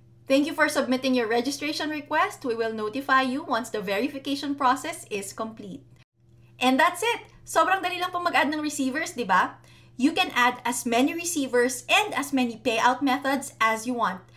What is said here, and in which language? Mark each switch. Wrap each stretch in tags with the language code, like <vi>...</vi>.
<en>Thank you for submitting your registration request. We will notify you once the verification process is complete. And that's it!</en> <tl>Sobrang dali lang po mag-add ng receivers, di ba?</tl> <en>You can add as many receivers and as many payout methods as you want.</en>